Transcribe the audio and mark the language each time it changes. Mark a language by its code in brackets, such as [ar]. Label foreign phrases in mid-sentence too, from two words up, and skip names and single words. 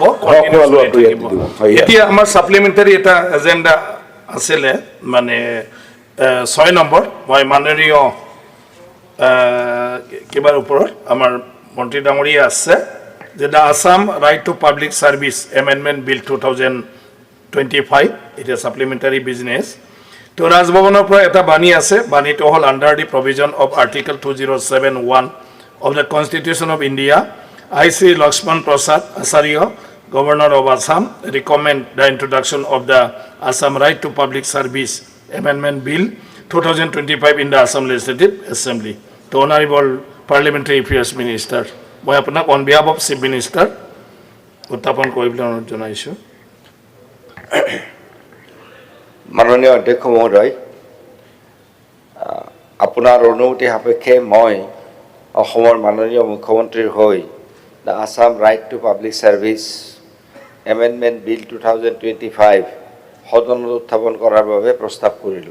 [as] এতিয়া আমাৰ ছাপ্লিমেণ্টাৰী এটা এজেণ্ডা আছিলে, মানে 6 নম্বৰ, মই মাননীয় কিবাৰ ওপৰত আমাৰ মন্ত্ৰী ডাঙৰীয়া আছে যে দ্য আছাম ৰাইট টু পাব্লিক ছাৰ্ভিচ এমেণ্ডমেণ্ট বিল 2025, এতিয়া [en] supplementary business. [as] তো ৰাজভৱনৰ পৰা এটা বাণী আছে, বাণীটো হ'ল [en] under the provision of article 2071 of the Constitution of India, I, Sri Lakshman Prasad Acharya, Governor of Assam, recommend the introduction of the Assam Right to Public Service Amendment Bill 2025 in the Assam Legislative Assembly. To Honorable Parliamentary Affairs Minister, [as] মই আপোনাক [en] on behalf of Chief Minister [as] উত্থাপন কৰিবলৈ অনুৰোধ জনাইছোঁ। মাননীয় অধ্যক্ষ মহোদয়, আপোনাৰ অনুমতি সাপেক্ষে মই অসমৰ মাননীয় মুখ্যমন্ত্ৰীৰ হৈ দ্য আছাম ৰাইট টু পাব্লিক ছাৰ্ভিচ এমেণ্ডমেণ্ট বিল 2025 সদনত উত্থাপন কৰাৰ বাবে প্ৰস্তাৱ কৰিলোঁ।